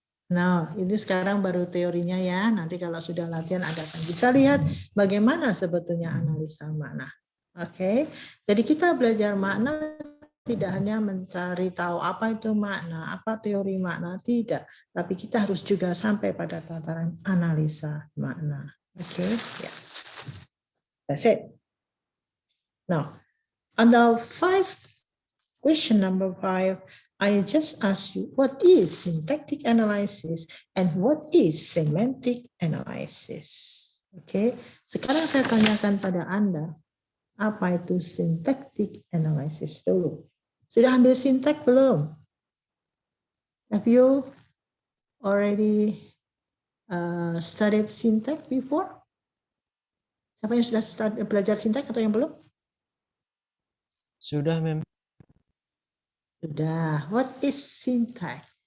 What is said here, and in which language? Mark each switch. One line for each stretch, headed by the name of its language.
Indonesian: Nah, ini sekarang baru teorinya ya. Nanti kalau sudah latihan Anda akan bisa lihat bagaimana sebetulnya analisa makna. Oke. Jadi kita belajar makna tidak hanya mencari tahu apa itu makna, apa teori makna, tidak. Tapi kita harus juga sampai pada tataran analisa makna. Oke, ya.
English: That's it. Now, on the question number 5, I just ask you, what is syntactic analysis and what is semantic analysis?
Indonesian: Oke, sekarang saya tanyakan pada Anda, apa itu syntactic analysis dulu? Sudah ambil sintak belum?
English: Have you already studied syntax before?
Indonesian: Siapa yang sudah belajar sintak atau yang belum? Sudah, Mem. Sudah.
English: What is syntax?